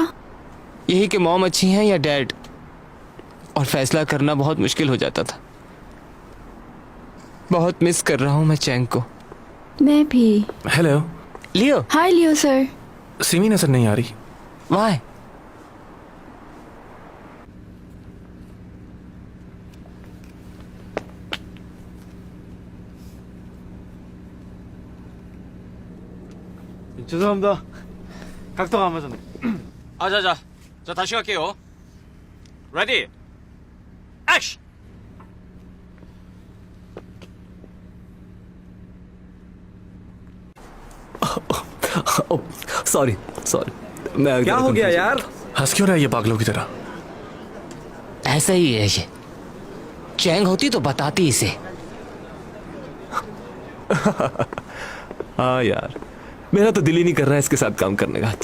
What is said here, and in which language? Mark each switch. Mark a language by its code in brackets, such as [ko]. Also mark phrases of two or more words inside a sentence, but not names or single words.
[hi] यही कि मॉम अच्छी हैं या डैड, और फैसला करना बहुत मुश्किल हो जाता था। बहुत मिस कर रहा हूँ मैं चैंग को। मैं भी। हेलो लियो। हाय लियो सर। सिमी नजर नहीं आ रही। वाह, [ko] 죄송합니다. 각도가 안 맞았네. 자, 다시 갈게요. [en] ready, action! sorry sorry, [hi] मैं क्या हो गया यार? हंस क्यों रहा है ये पागलों की तरह? ऐसा ही है ये। चैंग होती तो बताती इसे। हाँ यार, मेरा तो दिल ही नहीं कर रहा है इसके साथ काम करने का।